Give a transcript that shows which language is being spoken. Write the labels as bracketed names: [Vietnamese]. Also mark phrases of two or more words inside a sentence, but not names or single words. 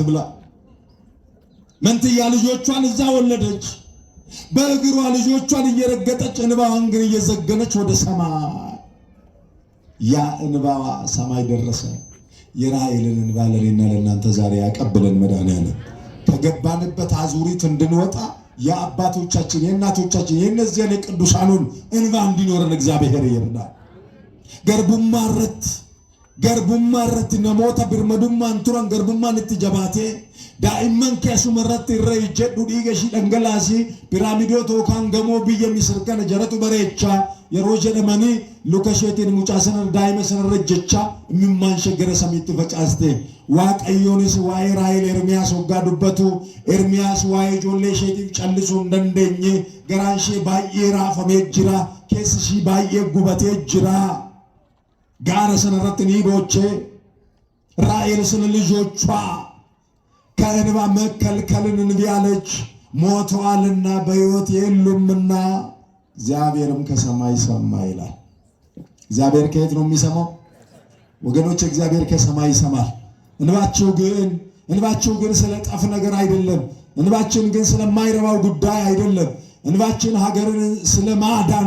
[Amharic] ብላ መንትያ ልጆቿን እዛ ወለደች። በእግሯ ልጆቿን እየረገጠች እንባዋን ግን እየዘገነች ወደ ሰማይ፣ ያ እንባዋ ሰማይ ደረሰ። የራሔልን እንባ ለእኔና ለእናንተ ዛሬ ያቀብለን መድኃኔዓለም። ከገባንበት አዙሪት እንድንወጣ የአባቶቻችን የእናቶቻችን የእነዚያን የቅዱሳኑን እንባ እንዲኖረን እግዚአብሔር ይርዳል። [Oromo] ገርቡማረት ነሞታ ብርመዱማን ቱረን ገርቡማን እትጀባቴ ዳኢመን keessumarratti irra ijjedhu dhiiga ishii dhangalaasii piraamidoo tookaan gamoo biyya Misir kana jaratu bareechaa yeroo jedhamanii luka isheetiin mucaa sanarra daa'ima sanarra ejjechaa imimmaan shaggara samiitti facaaste. Waaqayyoonis waa'ee Raahel Ermiyaas hoggaa dubbatu Ermiyaas waa'ee ijoollee isheetiif callisuu hin dandeenye garaan ishee baay'ee raafamee jira, keessi ishii baay'ee gubatee jira. Gaara sanarratti ni boochee [Amharic] Raahel ስለ ልጆቿ ከእንባ መከልከልን እንቢ አለች። ሞተዋልና በሕይወት የሉምና እግዚአብሔርም ከሰማይ ሰማ ይላል። እግዚአብሔር ከየት ነው የሚሰማው ወገኖች? እግዚአብሔር ከሰማይ ይሰማል። እንባቸው ግን ስለ ጠፍ ነገር አይደለም። እንባችን ግን ስለማይረባው ጉዳይ አይደለም። እንባችን ሀገርን ስለ ማዳን